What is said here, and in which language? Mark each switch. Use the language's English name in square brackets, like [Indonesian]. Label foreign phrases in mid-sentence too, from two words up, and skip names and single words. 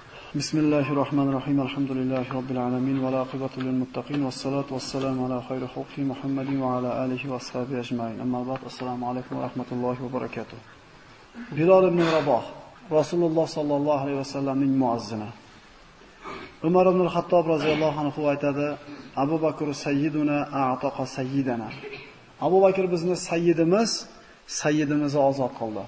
[Arabic] بسم الله الرحمن الرحيم الحمد لله رب العالمين والعاقبة للمتقين والصلاة والسلام على خير خلق محمد وعلى آله وأصحابه أجمعين. أما بعد. السلام عليكم ورحمة الله وبركاته. [Uzbek] Bilal ibn Raboh, Rasululloh [Arabic] صلى الله عليه وسلم [Uzbek] muazzini. Umar ibn al-Xattob [Arabic] رضي الله عنه [Uzbek] aytadi: Abu Bakr [Arabic] سيدنا أعتق سيدنا. [Uzbek] Abu Bakr bizni sayyidimizni ozod qildi.